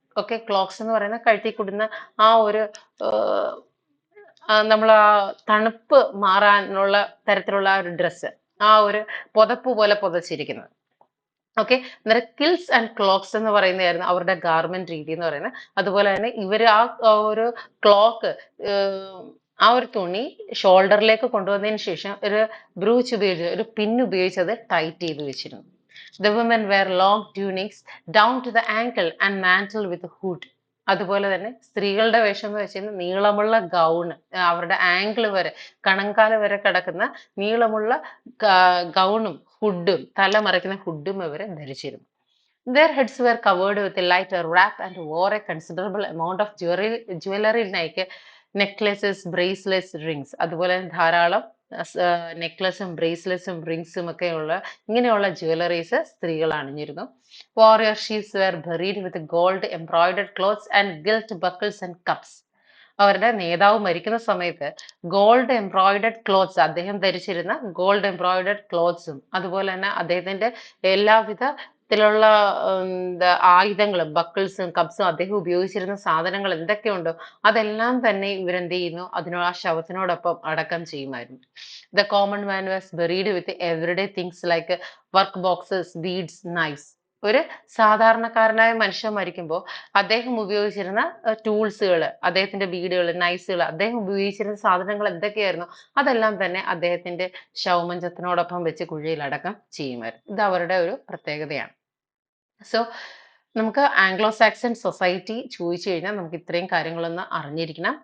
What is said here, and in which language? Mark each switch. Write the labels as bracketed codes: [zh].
[ml] Okay, clocks എന്ന് പറയുന്ന കഴുത്തിൽ കൂടുന്ന ആ ഒരു നമ്മൾ ആ തണുപ്പ് മാറാനുള്ള തരത്തിലുള്ള ആ ഒരു ഡ്രസ്സ്, ആ ഒരു പുതപ്പ് പോലെ പുതച്ചിരിക്കുന്നത്. ഓക്കെ, അന്നേരം കിൽസ് ആൻഡ് ക്ലോക്സ് എന്ന് പറയുന്നതായിരുന്നു അവരുടെ ഗാർമെന്റ് രീതി എന്ന് പറയുന്നത്. അതുപോലെ തന്നെ ഇവര് ആ ഒരു ക്ലോക്ക്, ആ ഒരു തുണി ഷോൾഡറിലേക്ക് കൊണ്ടുവന്നതിന് ശേഷം ഒരു ബ്രൂച്ച് ഉപയോഗിച്ച്, ഒരു പിൻ ഉപയോഗിച്ച് അത് ടൈറ്റ് ചെയ്ത് വെച്ചിരുന്നു. [en] The women wear long tunics down to the ankle and mantle with hood. [ml] അതുപോലെ തന്നെ സ്ത്രീകളുടെ വേഷം എന്ന് വെച്ച് കഴിഞ്ഞാൽ നീളമുള്ള ഗൗണ്, അവരുടെ ആംഗിൾ വരെ, കണങ്കാല് വരെ കിടക്കുന്ന നീളമുള്ള ഗൗണും ഹുഡും, തല മറയ്ക്കുന്ന ഹുഡും ഇവർ ധരിച്ചിരുന്നു. [en] Their heads were covered with a lighter wrap and wore a considerable amount of jewelry like necklaces, bracelets, rings. [ml] അതുപോലെ ധാരാളം നെക്ലസും ബ്രേസ്ലെറ്റ്സും റിങ്സും ഒക്കെ ഉള്ള ഇങ്ങനെയുള്ള ജ്വല്ലറീസ് സ്ത്രീകൾ അണിഞ്ഞിരുന്നു. [en] Warrior chiefs were buried with gold embroidered clothes and gilt buckles and cups. [ml] അവരുടെ നേതാവ് മരിക്കുന്ന സമയത്ത് ഗോൾഡ് എംബ്രോയിഡഡ് ക്ലോത്ത്സ്, അദ്ദേഹം ധരിച്ചിരുന്ന ഗോൾഡ് എംബ്രോയിഡഡ് ക്ലോത്ത്സും അതുപോലെ തന്നെ അദ്ദേഹത്തിന്റെ എല്ലാവിധ ത്തിലുള്ള ആയുധങ്ങളും ബക്കിൾസും കപ്സും അദ്ദേഹം ഉപയോഗിച്ചിരുന്ന സാധനങ്ങൾ എന്തൊക്കെയുണ്ടോ അതെല്ലാം തന്നെ ഇവരെന്ത് ചെയ്യുന്നു, ആ ശവത്തിനോടൊപ്പം അടക്കം ചെയ്യുമായിരുന്നു. [en] The common man was buried with everyday things like work boxes, beads, knives. [ml] ഒരു സാധാരണക്കാരനായ മനുഷ്യൻ മരിക്കുമ്പോൾ അദ്ദേഹം ഉപയോഗിച്ചിരുന്ന ടൂൾസുകൾ, അദ്ദേഹത്തിന്റെ ബീഡുകൾ, നൈസുകൾ, അദ്ദേഹം ഉപയോഗിച്ചിരുന്ന സാധനങ്ങൾ എന്തൊക്കെയായിരുന്നു അതെല്ലാം തന്നെ അദ്ദേഹത്തിന്റെ ശവമഞ്ചത്തിനോടൊപ്പം വെച്ച് കുഴിയിൽ അടക്കം ചെയ്യുമായിരുന്നു. ഇത് അവരുടെ ഒരു പ്രത്യേകതയാണ്. സോ നമുക്ക് ആംഗ്ലോ സാക്സൺ സൊസൈറ്റി ചോദിച്ചു കഴിഞ്ഞാൽ നമുക്ക് ഇത്രയും കാര്യങ്ങളൊന്ന് അറിഞ്ഞിരിക്കണം.